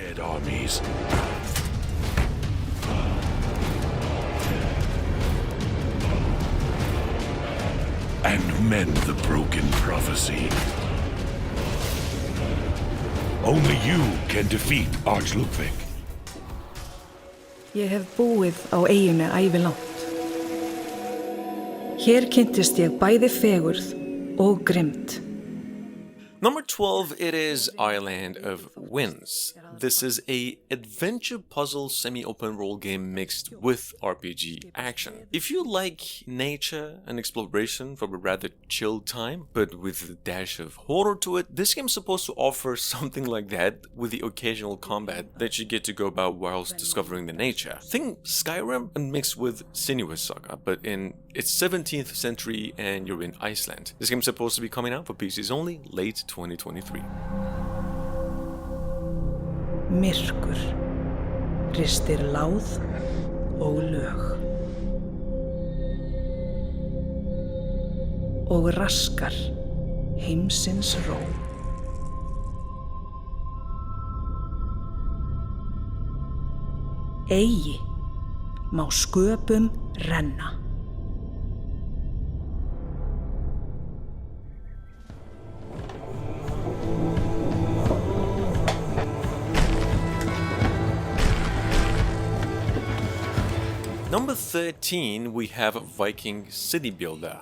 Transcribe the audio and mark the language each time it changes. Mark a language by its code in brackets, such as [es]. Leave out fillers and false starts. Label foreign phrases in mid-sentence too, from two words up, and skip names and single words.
[en] Dead armies. And mend the broken prophecy. Only you can defeat Arch Ludwig. [is] Ég hef búið á eyjunni ævilangt. Hér kynntist ég bæði fegurð og grimmd. [en] Number 12, it is Island of Winds. This is a adventure puzzle semi-open world game mixed with RPG action. If you like nature and exploration from a rather chill time, but with a dash of horror to it, this game is supposed to offer something like that with the occasional combat that you get to go about whilst discovering the nature. Think Skyrim and mixed with Sinuous Saga, but in its 17th century and you're in Iceland. This game is supposed to be coming out for PCs only late 2023. [is] Myrkur ristir láð og lög og raskar heimsins ró. Eigi má sköpum renna. [en] Number 13, we have Viking City Builder.